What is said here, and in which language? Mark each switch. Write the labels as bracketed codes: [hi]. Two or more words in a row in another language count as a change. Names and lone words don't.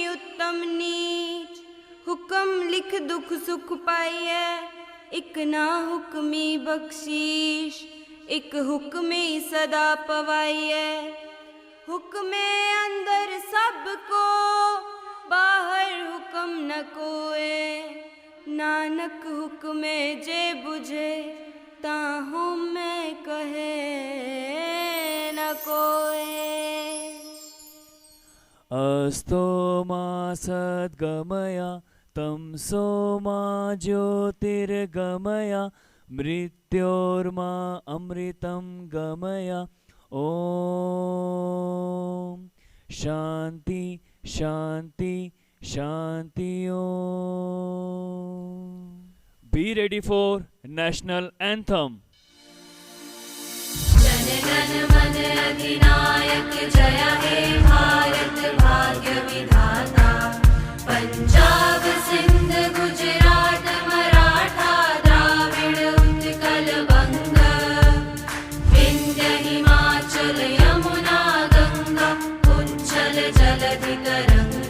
[pa] ਉੱਤਮ ਨੀਚ ਹੁਕਮ ਲਿਖ ਦੁਖ ਸੁਖ ਪਾਈਐ ਇੱਕ ਨਾ ਹੁਕਮੀ ਬਖਸ਼ੀਸ਼ ਇੱਕ ਹੁਕਮੀ ਸਦਾ ਪਵਾਈਐ ਹੁਕਮੇ ਅੰਦਰ ਸਭ ਕੋ ਬਾਹਰ ਹੁਕਮ ਨ ਕੋਏ ਨਾਨਕ ਹੁਕਮੇ ਜੇ ਬੁਝੇ ਤਾਂ ਹਉਮੈ ਕਹੇ ਨ ਕੋਏ [sa] अस्तो मा सद्गमया तमसो मा ज्योतिर्गमया मृत्योर्मा अमृतं गमया ॐ शान्ति शान्ति शान्ति ॐ [en] Be ready for national anthem. [bn] জন গণ মন অধিনায়ক জয় হে ভারত ভাগ্য বিধাতা পঞ্জাব সিন্ধ গুজরাত মরাঠা দ্রাবিড় উৎকল বঙ্গ বিন্ধ্য হিমাচল যমুনা গঙ্গা উচ্ছল জলধি তরঙ্গ